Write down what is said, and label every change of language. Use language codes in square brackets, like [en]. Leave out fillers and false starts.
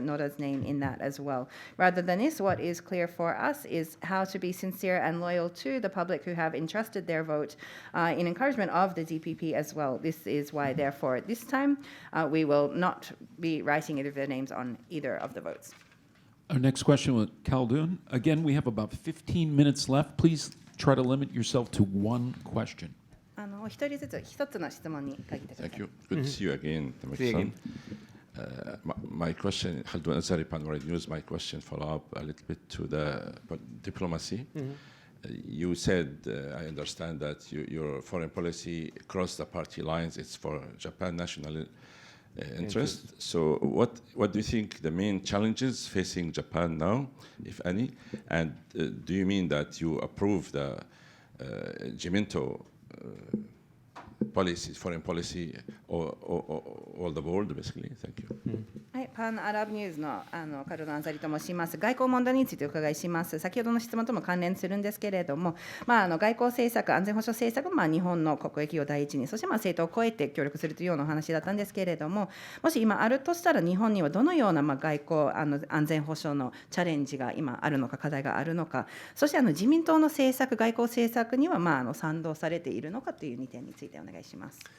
[en] Noda's name in that as well. Rather than this, what is clear for us is how to be sincere and loyal to the public who have entrusted their vote in encouragement of the DPP as well. This is why, therefore, this time we will not be writing either of their names on either of the votes. Our next question with Khaldun. Again, we have about 15 minutes left. Please try to limit yourself to one question. [ja] 一人ずつ一つの質問に限ってください。 [en] Thank you. Good to see you again, Tamaki-san. My question, Khaldun Azari, Panorama News, my question follow up a little bit to the diplomacy. You said, I understand that your foreign policy across the party lines, it's for Japan national interest. So what do you think the main challenges facing Japan now, if any? And do you mean that you approve the Jiminto policies, foreign policy, all the board, basically? Thank you. [ja] はい、パンアラブニューズのカルロ・アンザリと申します。外交問題についてお伺いします。先ほどの質問とも関連するんですけれども、外交政策、安全保障政策も日本の国益を第一に、そして政党を超えて協力するというようなお話だったんですけれども、もし今あるとしたら日本にはどのような外交安全保障のチャレンジが今あるのか、課題があるのか、そして自民党の政策、外交政策には賛同されているのかという2点についてお願いします。